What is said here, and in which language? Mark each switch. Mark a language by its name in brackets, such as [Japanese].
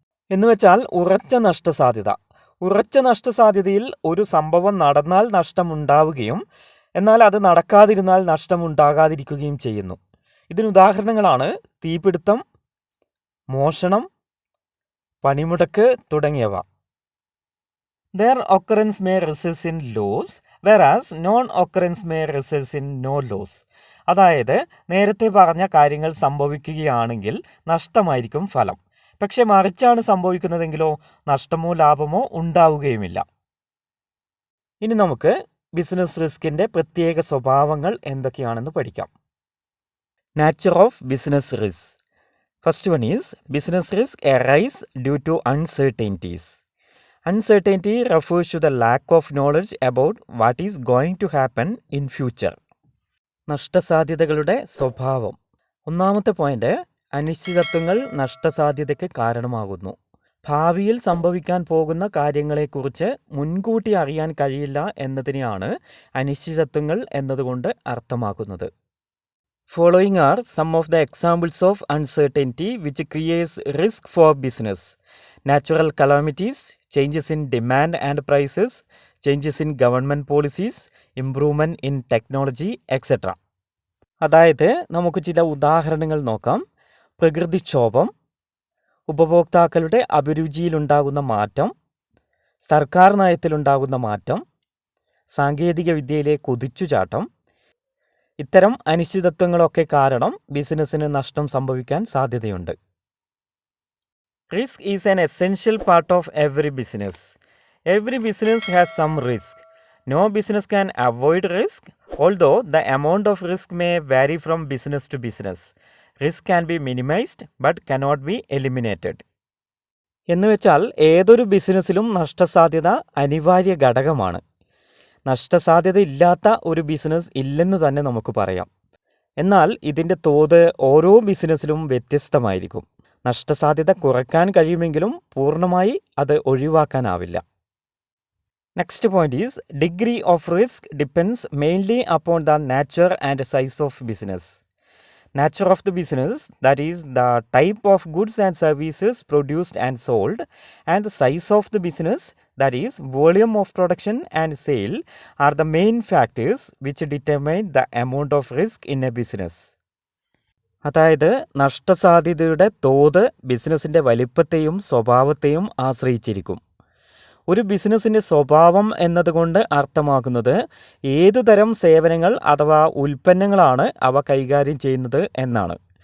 [Malayalam] എന്നുവെച്ചാൽ ഉറച്ച നഷ്ടസാധ്യത. ഉറച്ച നഷ്ടസാധ്യതയിൽ ഒരു സംഭവം നടന്നാൽ നഷ്ടമുണ്ടാവുകയും എന്നാൽ അത് നടക്കാതിരുന്നാൽ നഷ്ടമുണ്ടാകാതിരിക്കുകയും ചെയ്യുന്നു. ഇതിനുദാഹരണങ്ങളാണ് തീപിടുത്തം, മോഷണം, പണിമുടക്ക് തുടങ്ങിയവ. [English] Their occurrence may result in loss, whereas non-occurrence may result in no loss. [Malayalam] അതായത് നേരത്തെ പറഞ്ഞ കാര്യങ്ങൾ സംഭവിക്കുകയാണെങ്കിൽ നഷ്ടമായിരിക്കും ഫലം. പക്ഷെ മറിച്ചാണ് സംഭവിക്കുന്നതെങ്കിലോ നഷ്ടമോ ലാഭമോ ഉണ്ടാവുകയുമില്ല. ഇനി നമുക്ക് ബിസിനസ് റിസ്കിൻ്റെ പ്രത്യേക സ്വഭാവങ്ങൾ എന്തൊക്കെയാണെന്ന് പഠിക്കാം. [English] Nature of business risk. First one is business risk arise due to uncertainties. Uncertainty refers to the lack of knowledge about what is going to happen in future. [Malayalam] നഷ്ടസാധ്യതകളുടെ സ്വഭാവം. ഒന്നാമത്തെ പോയിന്റ്, അനിശ്ചിതത്വങ്ങൾ നഷ്ടസാധ്യതയ്ക്ക് കാരണമാകുന്നു. ഭാവിയിൽ സംഭവിക്കാൻ പോകുന്ന കാര്യങ്ങളെക്കുറിച്ച് മുൻകൂട്ടി അറിയാൻ കഴിയില്ല എന്നതിനെയാണ് അനിശ്ചിതത്വങ്ങൾ എന്നതുകൊണ്ട് അർത്ഥമാക്കുന്നത്. [English] Following are some of the examples of uncertainty which creates risk for business: natural calamities, changes in demand and prices, changes in government policies, improvement in technology, etc. [Malayalam] അതായത് നമുക്ക് ചില ഉദാഹരണങ്ങൾ നോക്കാം. പ്രകൃതിക്ഷോഭം, ഉപഭോക്താക്കളുടെ അഭിരുചിയിലുണ്ടാകുന്ന മാറ്റം, സർക്കാർ നയത്തിലുണ്ടാകുന്ന മാറ്റം, സാങ്കേതിക വിദ്യയിലെ കുതിച്ചുചാട്ടം, ഇത്തരം അനിശ്ചിതത്വങ്ങളൊക്കെ കാരണം ബിസിനസ്സിന് നഷ്ടം സംഭവിക്കാൻ സാധ്യതയുണ്ട്. [English] Risk is an essential part of every business. Every business has some risk. No business can avoid risk, although the amount of risk may vary from business to business. Risk can be minimized but cannot be eliminated. [Malayalam] എന്നുവെച്ചാൽ ഏതൊരു ബിസിനസ്സിലും നഷ്ടസാധ്യത അനിവാര്യ ഘടകമാണ്. നഷ്ടസാധ്യത ഇല്ലാത്ത ഒരു business ഇല്ലെന്ന് തന്നെ നമുക്ക് പറയാം. എന്നാൽ ഇതിൻ്റെ തോത് ഓരോ ബിസിനസ്സിലും വ്യത്യസ്തമായിരിക്കും. നഷ്ടസാധ്യത കുറയ്ക്കാൻ കഴിയുമെങ്കിലും പൂർണ്ണമായി അത് ഒഴിവാക്കാനാവില്ല. [English] Next point is, degree of risk depends mainly upon the nature and size of business. Nature of the business, that is the type of goods and services produced and sold, and the size of the business, that is volume of production and sale, are the main factors which determine the amount of risk in a business. [Malayalam] അതായത് നഷ്ടസാധ്യതയുടെ തോത് ബിസിനസ്സിൻ്റെ വലിപ്പത്തെയും സ്വഭാവത്തെയും ആശ്രയിച്ചിരിക്കും. ഒരു ബിസിനസ്സിൻ്റെ സ്വഭാവം എന്നതുകൊണ്ട് അർത്ഥമാക്കുന്നത് ഏതുതരം സേവനങ്ങൾ അഥവാ ഉൽപ്പന്നങ്ങളാണ് അവ കൈകാര്യം ചെയ്യുന്നത് എന്നാണ്.